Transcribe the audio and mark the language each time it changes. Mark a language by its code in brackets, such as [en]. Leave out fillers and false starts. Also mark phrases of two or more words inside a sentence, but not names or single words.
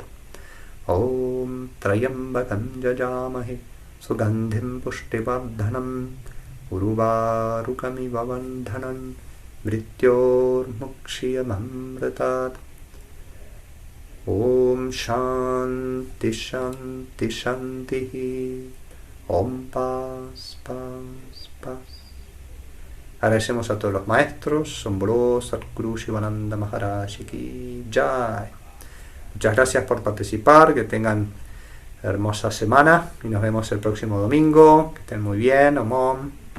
[sa] Om Trayambakam jajamahe sugandhim pushtivardhanam uruvarukamiva vandhanan mrityormukshiyamamritat. Om Shanti Shanti Shanti. [es] Om Paz Paz Paz. Agradecemos a todos los maestros, [hi] Sombro, Sadhguru, Shivananda Maharaj Ki Jai. [es] Muchas gracias por participar, que tengan hermosa semana y nos vemos el próximo domingo. Que estén muy bien, [sa] Om Om.